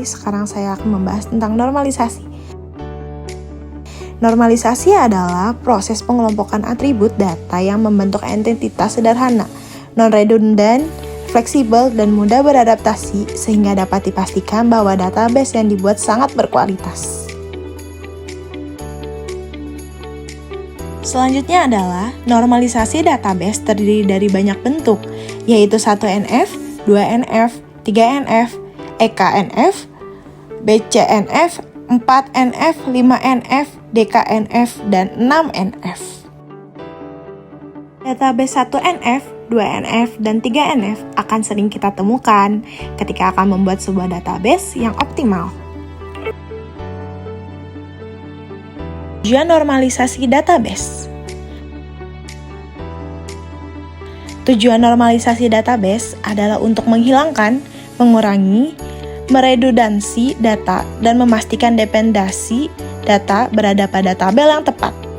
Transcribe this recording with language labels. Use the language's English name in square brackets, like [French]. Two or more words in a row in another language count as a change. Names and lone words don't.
[Indonesian] Sekarang saya akan membahas tentang normalisasi. Normalisasi adalah proses pengelompokan atribut data yang membentuk entitas sederhana, non-redundant, fleksibel, dan mudah beradaptasi sehingga dapat dipastikan bahwa database yang dibuat sangat berkualitas. Selanjutnya adalah normalisasi database terdiri dari banyak bentuk, yaitu 1NF, 2NF, 3NF, EKNF, BCNF, 4NF, 5NF, DKNF, dan 6NF. Database 1NF, 2NF, dan 3NF akan sering kita temukan ketika akan membuat sebuah database yang optimal. Tujuan normalisasi database. Tujuan normalisasi database adalah untuk menghilangkan, mengurangi, meredundansi data, dan memastikan dependensi data berada pada tabel yang tepat.